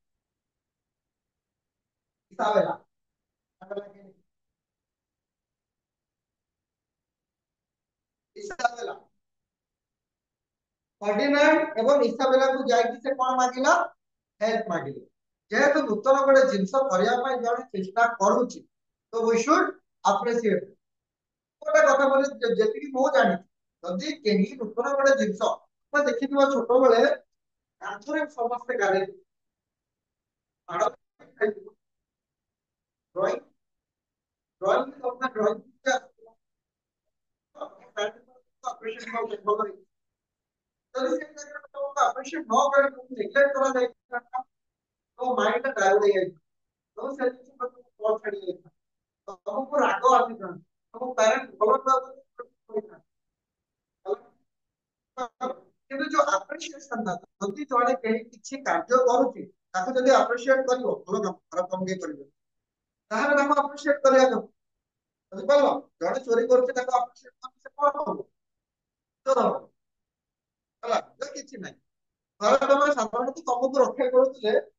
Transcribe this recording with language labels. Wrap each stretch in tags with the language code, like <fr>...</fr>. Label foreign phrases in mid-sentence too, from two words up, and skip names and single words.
<or>ଇସାବେଲା ଇସାବେଲା ଫର୍ଡିନାଣ୍ଡ ଏବଂ ଇସାବେଲାକୁ ଯାଇକି ସେ କଣ ମାଗିଲା ହେଲ୍ପ ମାଗିଲେ ଯେହେତୁ ନୂତନ ଗୋଟେ ଜିନିଷ କରିବା ପାଇଁ ଜଣେ ଚେଷ୍ଟା କରୁଛି ତ</or> <en>we should appreciate</en> <or>ଗୋଟେ କଥା ବୋଲି ଯେତିକି ମୁଁ ଜାଣିଛି ଯଦି କେହି ନୂତନ ଗୋଟେ ଜିନିଷ ତମେ ଦେଖିଥିବ ଛୋଟବେଳେ କାନ୍ଥରେ ସମସ୍ତେ ଗାରେଇ</or> <en>drawing drawing drawing</en> <or>ଯଦି ସେ ତମକୁ ଆପ୍ରିସିଏଟ ନ କରି ତୁମକୁ ନେଗ୍ଲେକ୍ଟ କରାଯାଇଥାନ୍ତା तो माइंड ଟା ଡାଉନ ହେଇଯାଇଥିବ ତ ସେ ଜିନିଷ ତମକୁ କଲ୍ ଛାଡି ଯାଇଥିବ ତମକୁ ରାଗ ଆସିଥାନ୍ତା ତମ ପ୍ୟାରେଣ୍ଟ ଭଲ କହିଥାନ୍ତେ କିନ୍ତୁ ଯୋଉ ଆପ୍ରିସିଏସନ ଟା ଯଦି ଜଣେ କେହି କିଛି କାର୍ଯ୍ୟ କରୁଛି ତାକୁ ଯଦି ଆପ୍ରିସିଏଟ କରିବ ଭଲ କାମ ଖରାପ କାମ କେହି କରିବ ତାହେଲେ ତାକୁ ଆପ୍ରିସିଏଟ କରିବା କଥା ବୁଝିପାରିଲ ଜଣେ ଚୋରି କରୁଛି ତାକୁ ଆପ୍ରିସିଏଟ କଲେ ସେ କଣ ହବ ଚୋର ହବ ହେଲା ତ କିଛି ନାହିଁ ଘରେ ତମେ ସାଧାରଣତଃ ତମକୁ ରକ୍ଷା କରୁଥିଲେ</or>